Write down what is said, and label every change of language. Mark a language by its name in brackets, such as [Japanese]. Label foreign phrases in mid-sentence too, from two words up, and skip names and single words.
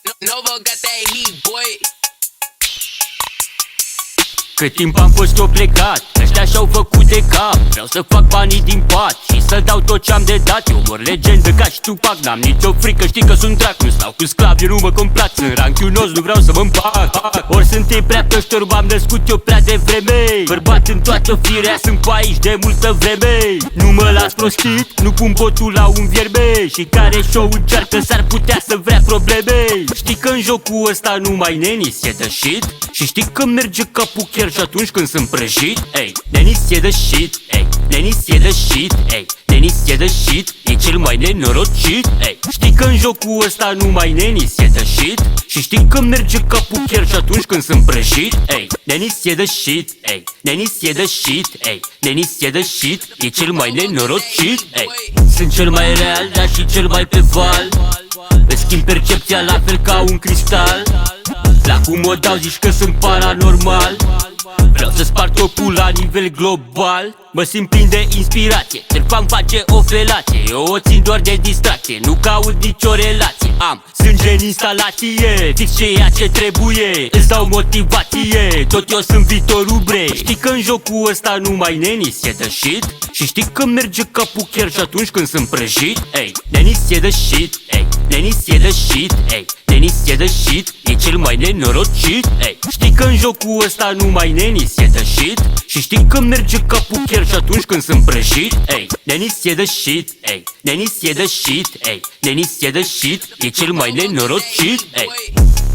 [English] Nova got that heat, boy. [Romanian] Cât timp am fost eu plecat, ăștia și-au făcut de cap. Vreau să fac banii din pat și să dau tot ce-am de dat. Eu mor legendă ca și Tupac, n-am nicio frică, știi că sunt dracu. Stau cu sclavi, eu nu mă complac, sunt ranchiunos, nu vreau să mă împac. Ori sunt ei prea toși, ori m-am născut eu prea devreme. Bărbat în toată firea, sunt pe aici de multă vreme. Nu mă las prostit, nu pun botul la un vierme. Și care show încearcă s-ar putea să vrea probleme. Știi că în jocul ăsta numai nenis e de shit. Și știi că merge capul chiar și atunci când sunt prăjit. Ey, nenis e de shit, ey, nenis e de shit, ey, nenis e de shit, e cel mai nenorocit. Ey, știi că în jocul ăsta numai nenis e de shit. Și știi că merge capul chiar și atunci când sunt prăjit. Ey, nenis e de shit, ey, nenis e de shit, ey, nenis e de shit, e cel mai nenorocit. Ey, sunt cel mai real, dar și cel mai pe val. Îți schimb percepția la fel ca un cristal. La cum o dau zici că sunt paranormal. Vreau să sparg topul la nivel global. Mă simt plin de inspirație, Terfam face o felație. Eu o țin doar de distracție, nu caut nicio relație. Am sânge în instalație, fix ceea ce trebuie. Îți dau motivație, tot eu sunt viitorul bre. Știi că în jocul ăsta numai nenis e de shit. Și știi că merge capul chiar și atunci când sunt prăjit. Ey, nenis e de shit, ey, nenis e de shit, ey, nenis e de shit, e cel mai nenorocit. Ey, știi că în jocul ăsta numai nenis e de shit. Și știi că merge capul chiar și atunci când sunt prăjit. Ey, nenis e de shit, ey, nenis e de shit, ey, nenis e de shit, e cel mai nenorocit. Ey.